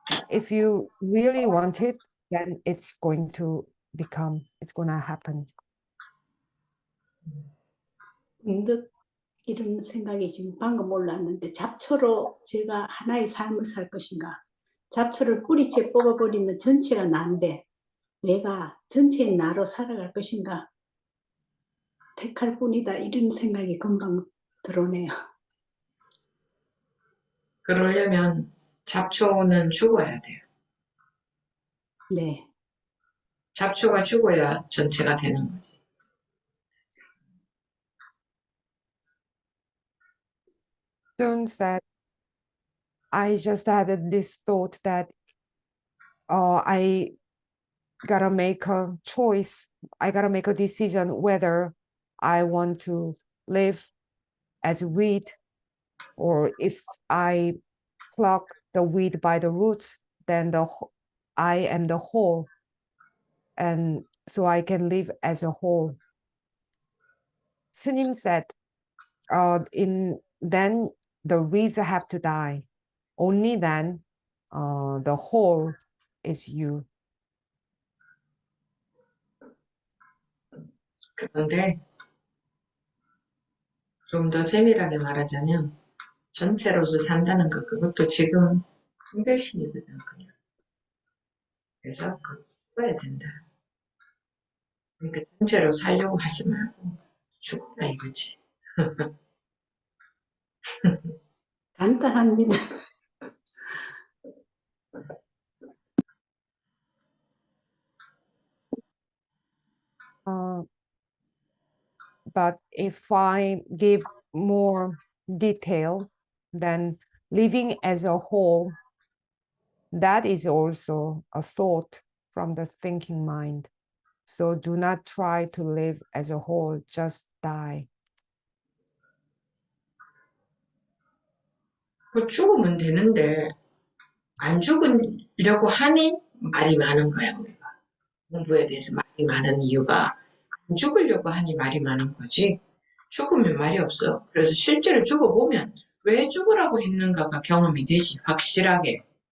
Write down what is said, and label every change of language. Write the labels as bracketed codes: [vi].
[en] If you really want it, then it's going to happen. [ko] 문득 이런 생각이 지금 방금 올랐는데 잡초로 제가 하나의 삶을 살 것인가? 잡초를 뿌리째 뽑아버리면 전체가 나인데 내가 전체의 나로 살아갈 것인가? 택할 뿐이다. 이런 생각이 금방 들어오네요. 그러려면 잡초는 죽어야 돼요. 네. 잡초가 죽어야 전체가 되는 거지. [en] Soon said, I just had this thought that I gotta make a choice. I gotta make a decision whether I want to live as weed, or if I pluck the weed by the roots, then I am the whole, and so I can live as a whole. Snim said, then the weeds have to die. Only then the whole is you. [ko] 그런데 좀 더 세밀하게 말하자면 전체로서 산다는 것, 그것도 지금 분별심이거든, 그냥. 그래서 죽어야 된다. 그러니까 전체로 살려고 하지 말고 죽어라 이거지. 간단합니다. [en] But if I give more detail, then living as a whole, that is also a thought from the thinking mind. So do not try to live as a whole, just die. [ko] 그 죽으면 되는데 안 죽으려고 하니 말이 많은 거야, 우리가. 공부에 대해서 말이 많은 이유가 안 죽으려고 하니 말이 많은 거지. 죽으면 말이 없어. 그래서 실제로 죽어보면 왜 죽으라고 했는가가 경험이 되지, 확실하게.